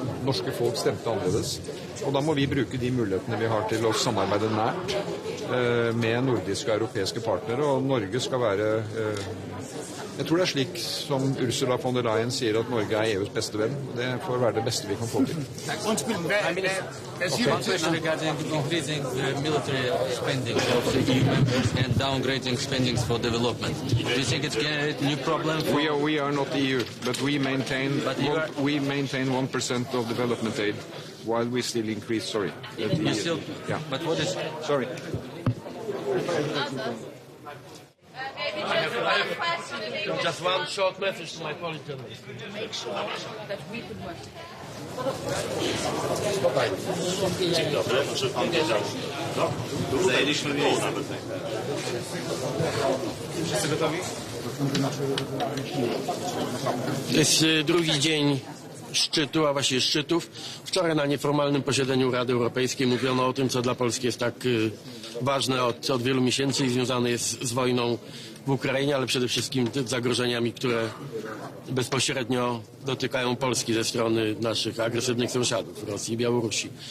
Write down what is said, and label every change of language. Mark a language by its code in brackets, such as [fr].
[no] Norske folk stemte annerledes. Og da må vi bruke de mulighetene vi har til å samarbeide nært med nordiske og europeiske partnere, og Norge skal være jeg tror det er slik som Ursula von der Leyen sier, at Norge er EUs beste venn. Det får være det beste vi kan få til. [en] One question regarding increasing military spending of the EU members and downgrading spendings for development. Do you think it creates new problems? We are not the EU, but we maintain 1% of development aid while we still increase. Sorry. Yeah. But what is? Sorry. Just one short message to my Polish journalists. Make sure that we can work. [pl] Dzień dobry, może pan wiedział. No, zajęliśmy miejsce. Wszyscy gotowi? To jest drugi dzień szczytu, a właściwie szczytów. Wczoraj na nieformalnym posiedzeniu Rady Europejskiej mówiono o tym, co dla Polski jest tak ważne od wielu miesięcy i związane jest z wojną w Ukrainie, ale przede wszystkim zagrożeniami, które bezpośrednio dotykają Polski ze strony naszych agresywnych sąsiadów, Rosji i Białorusi.